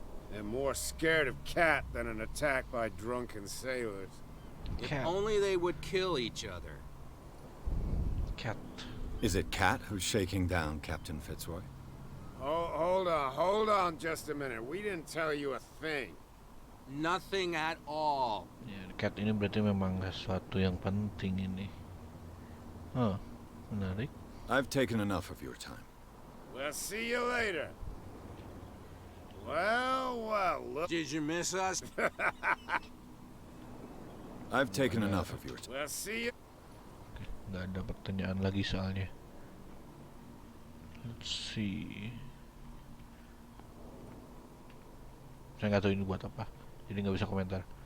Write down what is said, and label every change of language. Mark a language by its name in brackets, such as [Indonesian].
[English] They're more scared of Cat than an attack by drunken sailors. If only they would kill each other. Cat. Is it Cat who's shaking down Captain Fitzroy? Hold on just a minute. We didn't tell you a thing. Nothing at all. [Indonesian] Ya, Cat ini berarti memang sesuatu yang penting ini. Oh, menarik. [English] I've taken enough of your time. We'll see you later. Well, look. Did you miss us? I've taken enough of your time. We'll see you. [Indonesian] Nggak ada pertanyaan lagi soalnya. [English] Let's see. [Indonesian] Saya nggak tahu ini buat apa, jadi nggak bisa komentar.